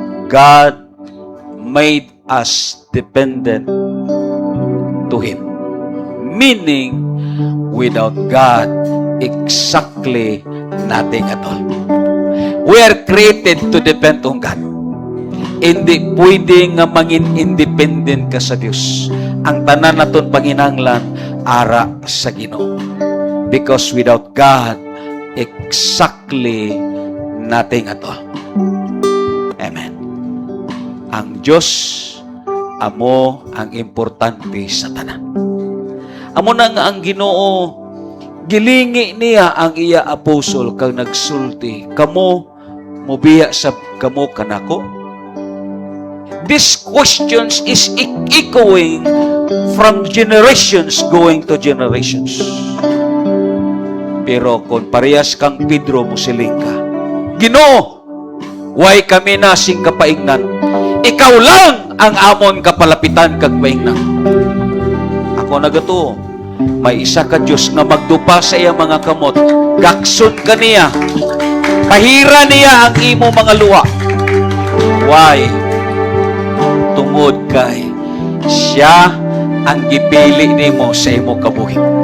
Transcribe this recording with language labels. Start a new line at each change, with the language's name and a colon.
English: God made us dependent to Him. Meaning, without God, exactly nothing at all. We are created to depend on God.
Hiligaynon: Hindi pwede nga mangin independent ka sa Dios. Ang tanan naton panginahanglan ara sa Ginoo.
English: Because without God, exactly nothing at all.
Hiligaynon: Amen. Ang Diyos, amo ang importante sa tanan. Amo na nga ang Ginoo, gilingi niya ang iya apostol kang nagsulti. Kamo mobiya sa kamo kanako.
English: This questions is echoing from generations going to generations.
Hiligaynon: Pero kung parehas kang Pedro musiling ka, Ginoo, way kami nasing kapaingnan. Ikaw lang ang amon kapalapitan kag paingnan. Ako nagato, may isa ka Diyos nga magdupa sa iya mga kamot. Gakson ka niya. Kahira niya ang imo mga luwa.
English: Why?
Hiligaynon: Tungod kay siya ang gipili nimo sa imo kabuhi.